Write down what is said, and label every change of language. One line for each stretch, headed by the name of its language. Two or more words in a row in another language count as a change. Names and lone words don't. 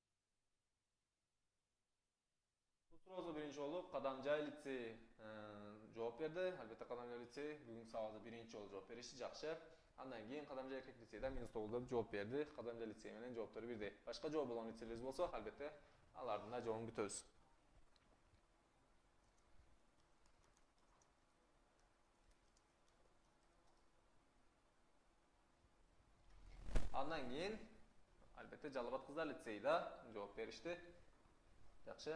Kyrgyz: Бул сурообузду биринчи болуп Кадамжай лицейи жооп берди. Албетте Кадамжай лицей бүгүнкү сабакта биринчи жолу жооп беришти, жакшы. Андан кийин Кадамжай эркек лицейде -9 деп жооп берди. Кадамжай лицей менен жооптору бирдей. Башка жооп болгон лицейлерибиз болсо, албетте алардын да жообун күтөбүз. Андан кийин албетте Жалал Абад кыздар лицейде жооп беришти. Жакшы.